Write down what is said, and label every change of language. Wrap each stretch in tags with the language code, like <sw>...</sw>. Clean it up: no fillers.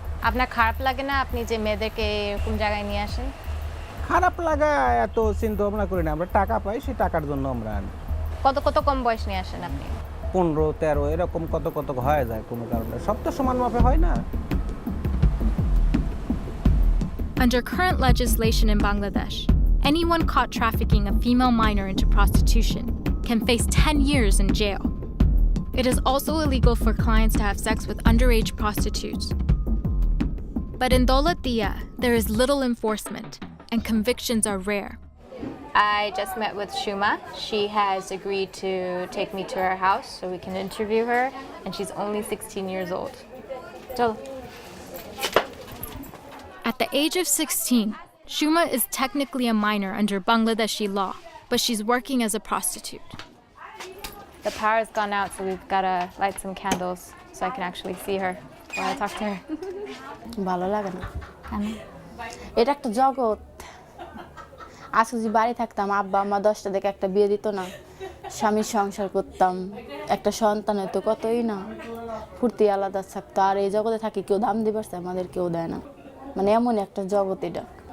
<bn>আপনার খারাপ লাগে না আপনি যে মেয়েদেরকে এরকম জায়গায় নিয়ে আসেন? খারাপ লাগা এত চিন্তা ভাবনা করি না, আমরা টাকা পাই, সেই টাকার জন্য আমরা আনি। কত কত কম বয়স নিয়ে আসেন আপনি? 15, 13 এরকম কত কত হয়ে যায় কোনো কারণে, সব তো সমান মাপে হয় না।</bn> <en>Under current legislation in Bangladesh, anyone caught trafficking a female minor into prostitution can face 10 years in jail. It is also illegal for clients to have sex with underage prostitutes. But in Daulat Diya, there is little enforcement, and convictions are rare. I just met with Shuma. She has agreed to take me to her house so we can interview her, and she's only 16 years old. So, At the age of 16, Shuma is technically a minor under Bangladeshi law, but she's working as a prostitute. the power's gone out, so we've got to light some candles so I can actually see her while I talk to her.</en> <bn>ভালো লাগে না কেন? এটা একটা জগৎ। আজকে যদি বাড়ি থাকতাম, আব্বা আম্মা 10টা দেখে একটা বিয়ে দিত না, স্বামীর সংসার করতাম, একটা সন্তান হতো, কতই না ফুর্তি আলাদা থাকতো। আর এই জগতে থাকি কেউ দাম দিবার চায়, আমাদের কেউ দেয় না, মানে এমন একটা জগৎ এটা।</bn>